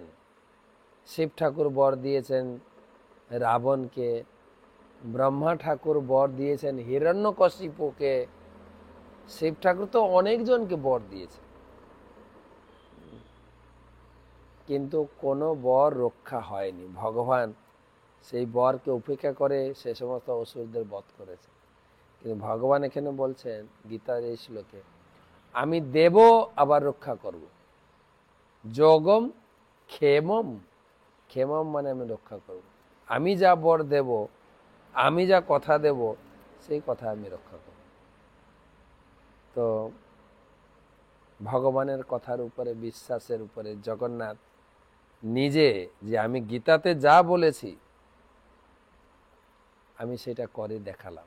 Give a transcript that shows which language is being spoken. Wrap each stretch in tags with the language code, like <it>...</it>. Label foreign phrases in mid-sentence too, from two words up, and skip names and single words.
<bn>শিব ঠাকুর বর দিয়েছেন রাবণকে, ব্রহ্মা ঠাকুর বর দিয়েছেন হিরণ্যকশিপুকে, শিব ঠাকুর তো অনেকজনকে বর দিয়েছে, কিন্তু কোনো বর রক্ষা হয়নি। ভগবান সেই বরকে উপেক্ষা করে সে সমস্ত অসুরদের বধ করেছে। কিন্তু ভগবান এখানে বলছেন গীতার এই শ্লোকে, আমি দেব আবার রক্ষা করব।</bn> <sa>योगम क्षेमम,</sa> <bn>ক্ষেমম মানে আমি রক্ষা করব। আমি যা বর দেব, আমি যা কথা দেব, সেই কথা আমি রক্ষা করব। তো ভগবানের কথার উপরে বিশ্বাসের উপরে জগন্নাথ নিজে, যে আমি গীতাতে যা বলেছি আমি সেটা করে দেখালাম।</bn>